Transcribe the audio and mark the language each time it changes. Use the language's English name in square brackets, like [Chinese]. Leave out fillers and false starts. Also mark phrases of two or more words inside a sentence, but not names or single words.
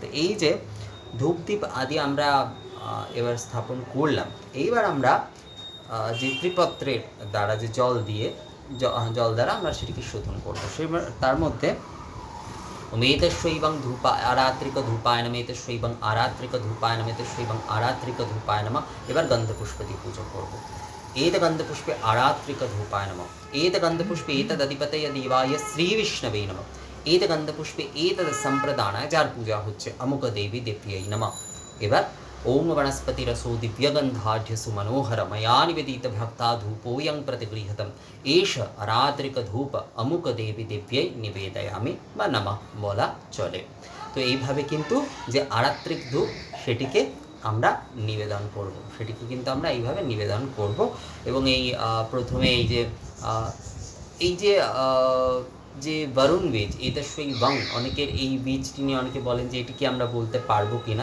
[Bangla] এই যে ধূপ দীপ আদি আমরা এবার স্থাপন করলাম, এইবার আমরা যে ত্রিপত্রের দ্বারা যে জল দিয়ে জল দ্বারা আমরা সেটিকে শোধন করবো। তার মধ্যে [Sanskrit] মেতস্বৈবং ধূপা আরাত্রিক ধূপায় নমঃ, মেতস্বৈবং আরাত্রিক ধূপায় নমঃ, মেতস্বৈবং আরাত্রিক ধূপায় নমঃ। [Bangla] এবার গন্ধপুষ্প দিয়ে পুজো করবো। [Sanskrit] एत गंधपुष्पे आरात्रिक धूपाय नमः, एत गंधपुष्पे एतदधिपतये देवाय श्री विष्णवे नमः, एत गंधपुष्पे एतद संप्रदानाय [Bangla] যার পূজা হচ্ছে [Sanskrit] अमुक देवी देव्यै नमः। एबार ओम वनस्पति रसो दिव्यगंधाढ्य सुमनोहर मया निवेदित भक्ता धूपोऽयं प्रतिगृह्यतम् एष आरात्रिक धूप अमुक देवी देव्यै निवेदयामि [Bangla] বা নমঃ বলা চলে। তো এইভাবে কিন্তু যে আরাত্রিক ধূপ সেটিকে আমরা নিবেদন করব, সেটিকে কিন্তু আমরা এইভাবে নিবেদন করব। এবং এই প্রথমে এই যে যে বরুণ বীজ, এটা সেই বং, অনেকের এই বীজটি নিয়ে অনেকে বলেন যে এটিকে আমরা বলতে পারবো কিনা।